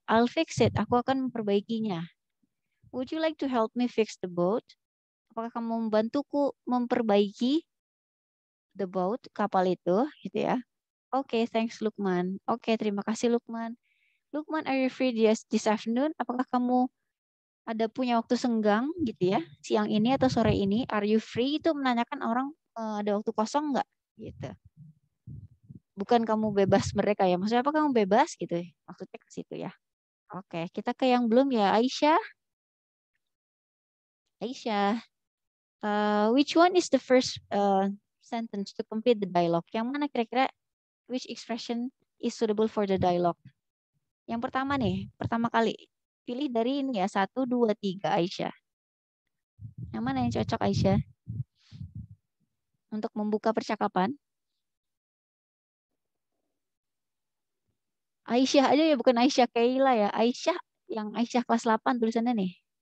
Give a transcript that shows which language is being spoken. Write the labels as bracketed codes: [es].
[en] I'll fix it, [id] aku akan memperbaikinya. [en] Would you like to help me fix the boat? [id] Apakah kamu membantuku memperbaiki [en] the boat, [id] kapal itu gitu ya. Oke, thanks Lukman. Oke, terima kasih Lukman. [en] Lukman, are you free this afternoon? [id] Apakah kamu ada punya waktu senggang gitu ya, siang ini atau sore ini? [en] Are you free [id] itu menanyakan orang ada waktu kosong nggak gitu. Bukan kamu bebas mereka ya. Maksudnya apa kamu bebas gitu? Maksudnya ke situ ya. Oke, kita ke yang belum ya. Aisyah. Aisyah. [en] Which one is the first sentence to complete the dialogue? [id] Yang mana kira-kira [en] which expression is suitable for the dialogue? [id] Yang pertama nih, pertama kali. Pilih dari ini ya, 1, 2, 3 Aisyah. Yang mana yang cocok Aisyah? Untuk membuka percakapan. Aisyah aja ya, bukan Aisyah Kayla ya. Aisyah, yang Aisyah kelas 8 tulisannya nih.